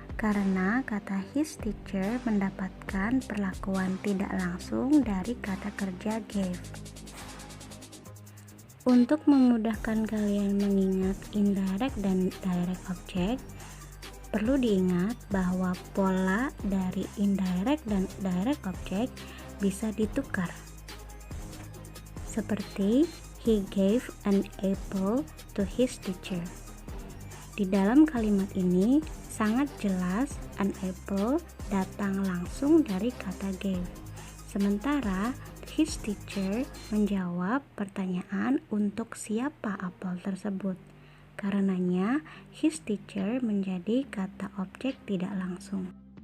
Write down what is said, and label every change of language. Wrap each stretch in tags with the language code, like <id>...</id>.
<id>Karena kata his teacher mendapatkan perlakuan tidak langsung dari kata kerja gave. Untuk memudahkan kalian mengingat indirect dan direct object, perlu diingat bahwa pola dari indirect dan direct object bisa ditukar.</id> <en>Seperti he gave an apple to his teacher.</en> <id>Di dalam kalimat ini sangat jelas an apple datang langsung dari kata gave. Sementara his teacher menjawab pertanyaan untuk siapa apel tersebut. Karenanya, his teacher menjadi kata objek tidak langsung.</id>